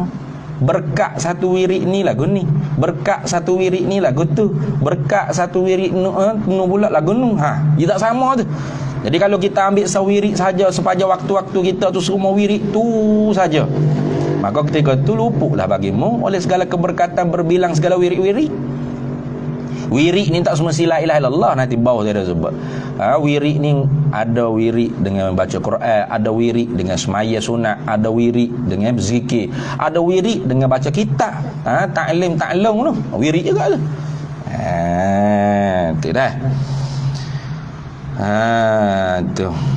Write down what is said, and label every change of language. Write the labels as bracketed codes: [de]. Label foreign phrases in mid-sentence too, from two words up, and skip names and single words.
[ms] Berkat satu wirid ni lagu ni, berkat satu wirid ni lagu tu, berkat satu wirid nu pula lagu nu. Dia tak sama tu. Jadi kalau kita ambil sewirid saja sepanjang waktu-waktu kita tu semua wirid tu saja, maka ketika tu luputlah bagimu oleh segala keberkatan berbilang segala wirid-wirid. Wirid ni tak semestilah [ar] لا إله إلا الله, [ms] nanti bawah saya dah sebut. Wirid ni ada wirid dengan baca Quran, ada wirid dengan semaya sunat, ada wirid dengan berzikir, ada wirid dengan baca kitab, ta'lim tu, wirid juga tu. Tu dah. Tu.